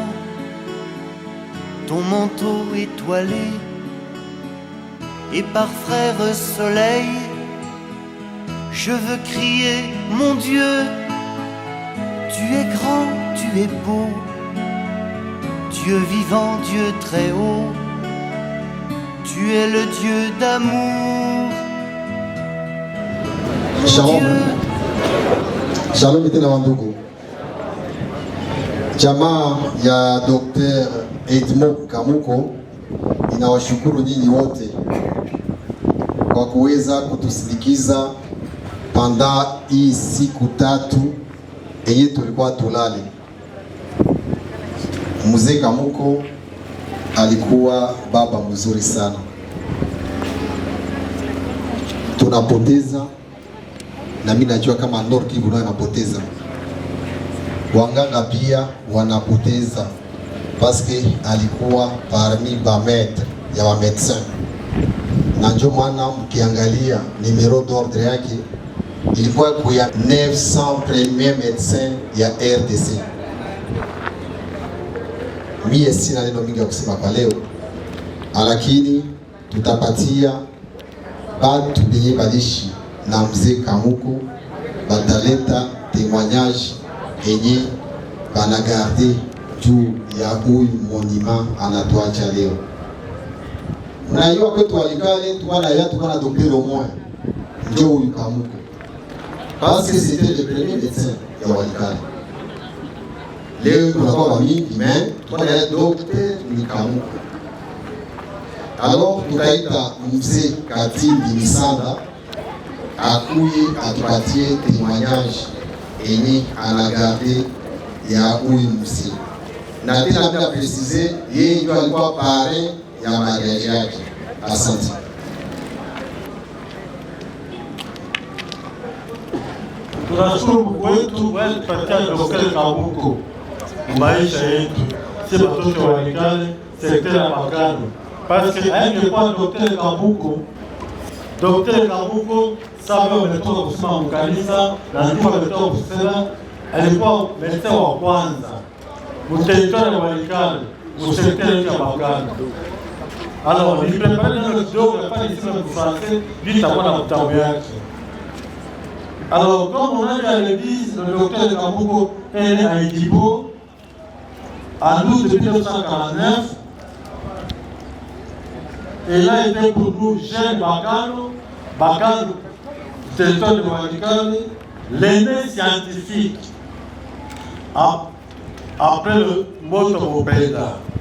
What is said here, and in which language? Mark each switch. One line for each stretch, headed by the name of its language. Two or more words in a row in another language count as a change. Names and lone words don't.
French: ton manteau étoilé, et par frère soleil, je veux crier, mon Dieu, tu es grand, tu es beau, Dieu vivant, Dieu très haut, tu es le Dieu d'amour.
Swahili: Shalom. Shalom tena wandugu. Jamaa ya Dr. Edmond Kamuko inawashukuru nyinyi wote kwa kuweza kutusindikiza panda hii siku tatu yenye tulikuwa tulale. Mzee Kamuko alikuwa baba mzuri sana. Tunapoteza, na mimi najua kama Nord Kivu nayo anapoteza. Wanganga pia wanapoteza paske alikuwa parmi ba maître ya wa médecin. Na ndio maana mkiangalia
French: numero d'ordre
Swahili: yake ilikuwa kuya 900
French: premier médecin
Swahili: ya RDC. Mie sina neno mingi ya kusema kwa leo, lakini tutapatia batu benye balishi na mzee Kamuko bataleta témoignage enye banagarde juu ya huyu monument anatuacha leo. Mnajua kwetu Walikale tukana Dr. Omoya ndio huyu Kamuko,
French: parce que c'était le premier médecin ya Walikale.
Swahili: Leo tunakuwa wamingi, mais tukana Dr. Kamuko. Alors tutaita mzee Katindi Misanda akuye atupatie témoignage enye anagarde ya huyu mzee. Na tena bila presize, yeye ndio alikuwa pare ya mariage yake. Asante. Tunashukuru Mungu wetu kwa kutupatia Dr. Kamuko maisha yetu. Si watoto wa Walikale, sekta ya Bakano.
French: Parce que
Swahili: haingekuwa Dr. Kamuko, Dr. Kamuko sababu ametoka kusema mkanisa na ndipo ametoka kusema alikuwa médecin wa kwanza mteritwari wa Walikale, sekta ya Bakano.
French: Alors, il prépare le
Swahili: kidogo ya pale isema français, lui takuwa na kitabu yake.
French: Alors, comme on a dit à l'église, le Dr. Kamuko est né à Idibo en août 1949. Et il a été pour nous, jeunes Bakano, territoire de Walikale, l'aîné scientifique après le Moto Mopenda.